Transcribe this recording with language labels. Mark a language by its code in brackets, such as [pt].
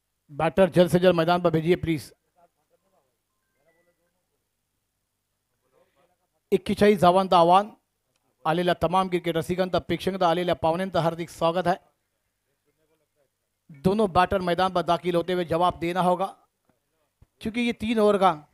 [hi] Batter जल्द से जल्द मैदान पर भेजिए प्लीज। [mr] 41 धावांचं आव्हान आलेल्या तमाम क्रिकेट रसिकांचं, प्रेक्षकांचं, आलेल्या पाहुण्यांचं हार्दिक स्वागत है। [hi] दोनों बैटर मैदान पर दाखिल होते हुए जवाब देना होगा, क्योंकि ये 3 ओवर का